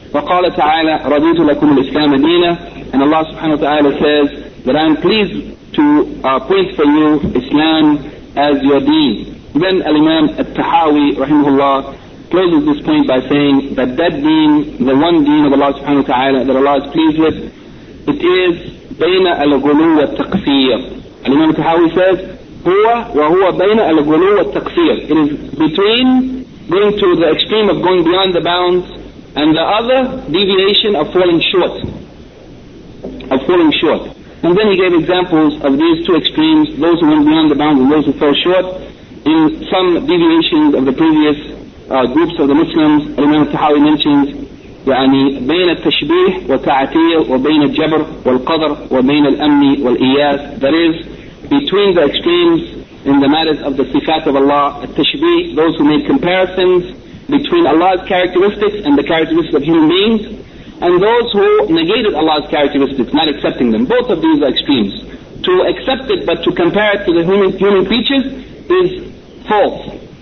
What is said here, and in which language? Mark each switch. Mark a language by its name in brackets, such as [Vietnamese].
[Arabic] وَقَالَ تَعَالَى رَضِيتُ لَكُمُ الْإِسْلَامَ دِينًا [English] And Allah subhanahu wa ta'ala says that I am pleased to appoint for you Islam as your deen. Then Al-Imam al-Tahawi rahimahullah closes this point by saying that deen, the one deen of Allah subhanahu wa ta'ala that Allah is pleased with, it is [Arabic] بين الغلو والتقصير. الإمام التحاوي says هو وهو بين الغلو والتقصير. [English] It is between going to the extreme of going beyond the bounds and the other deviation of falling short. Of falling short. And then he gave examples of these two extremes, those who went beyond the bounds and those who fell short. In some deviations of the previous groups of the Muslims, [Arabic] الإمام التحاوي mentions يعني بين التشبيه والتعتير وبين الجبر والقدر وبين الأمن والإياس. [English] That is between the extremes in the matters of the sifat of Allah. التشبيه, those who make comparisons between Allah's characteristics and the characteristics of human beings, and those who negated Allah's characteristics, not accepting them. Both of these are extremes. To accept it but to compare it to the human creatures is false.